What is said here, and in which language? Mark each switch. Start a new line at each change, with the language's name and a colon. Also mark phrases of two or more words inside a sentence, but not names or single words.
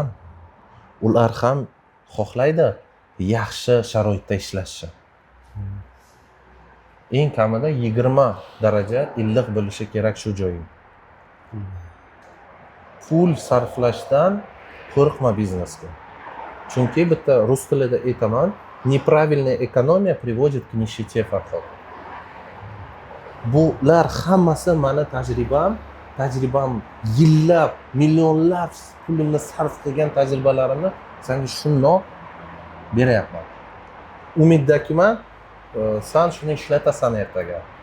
Uzbek: Ular ham xohlaydi yaxshi sharoitda ishlashni. Eng kamida 20 daraja illiq bo'lishi kerak shu joying. Pul sarflashdan qo'rqma biznesga. Chunki bitta rus tilida aytaman,
Russian: неправильная экономия приводит к нищете,
Uzbek: Farhod. Bular hammasi meni tajribam yillab, millionlab pulimni sarf qilgan tajribalarimni senga shundoq beryapman. Umiddakiman, sen shuni ishlatasan ertaga.